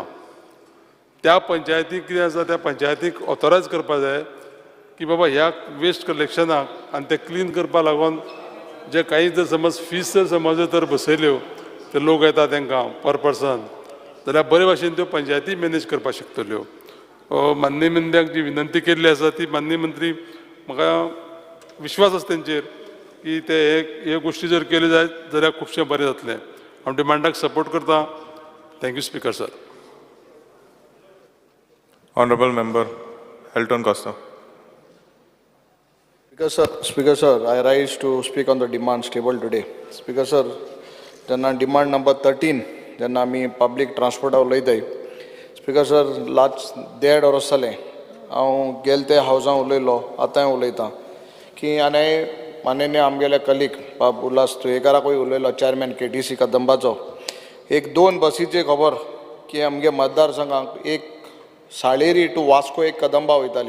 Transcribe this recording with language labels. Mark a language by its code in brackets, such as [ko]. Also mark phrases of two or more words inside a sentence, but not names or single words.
[kok] त्या पंचायतीक कितें आसा, त्या पंचायतीक ऑथोरायज करपाक जाय की बाबा ह्या [en] waste collection [kok] आनी ते क्लीन करपा लागून जे काही जर समज फीस जर समज तर बसयल्यो ते लोक येता तांकां [en] per person, [kok] जाल्यार बरे भाशेन त्यो पंचायती मॅनेज करपाक शकतल्यो. माननीय मंत्र्याक जी विनंती केल्ली आसा ती माननीय मंत्री, म्हाका विश्वास आसा तेंचेर की ते हे गोश्टी जर केल्यो जायत जाल्यार खुबशें बरें जातलें. हांव डिमांडाक सपोर्ट करता. [en] thank you speaker sir. Honorable Member Elton Costa. Speaker sir, I rise to speak on the demands tabled today. Speaker sir, जेन्ना demand number 13, [kok] जेन्ना आमी [en] public transport [kok] उलयताय. Speaker sir, लास्ट 1.5 वर्स जालें हांव गेल ते हावजां उलयलो, आतांय उलयतां की आनी माननीय आमगेले कलीग बाब उल्हास तुयेकाराकूय उलयलो, चेअरमॅन KTC कदंबाचो. 1-2 बसीची खबर की आमगे मतदारसंघाक एक साळेरी टू वास्को एक कदंबा वयताली.